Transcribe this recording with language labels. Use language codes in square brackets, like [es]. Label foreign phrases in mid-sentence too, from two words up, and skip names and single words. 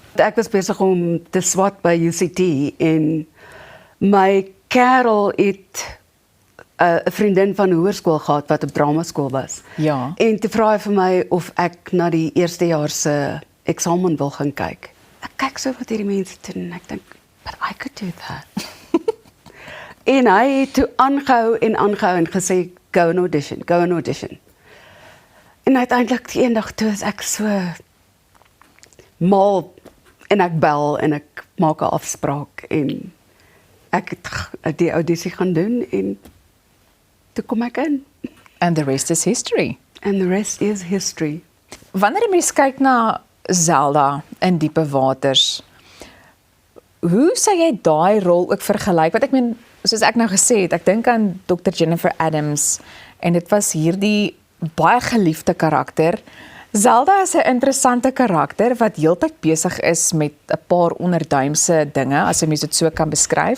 [af] Ek was besig om te swat by UCT en my kerel het 'n vriendin van hoërskool gehad wat op dramaskool was. Ja. En toe vra hy vir my of ek na die eerstejaars se eksamen wil gaan kyk. Ek kyk so wat hierdie mense doen en ek dink, [en] but I could do that. [af] En hy het toe aangehou en gesê, [en] go and audition. [af] En uiteindelik die eendag toe is ek so mal en ek bel en ek maak 'n afspraak en ek het die audisie gaan doen en toe kom ek in. [en] And the rest is history. And the rest is history. [af] Wanneer jy mens kyk na Zelda in Diepe Waters, hoe sou jy daai rol ook vergelyk? Want ek meen, soos ek nou gesê het, ek dink aan Dr. Jennifer Adams en dit was hierdie baie geliefde karakter. Zelda is 'n interessante karakter wat heeltyd besig is met 'n paar onderduimse dinge, as 'n mens dit so kan beskryf.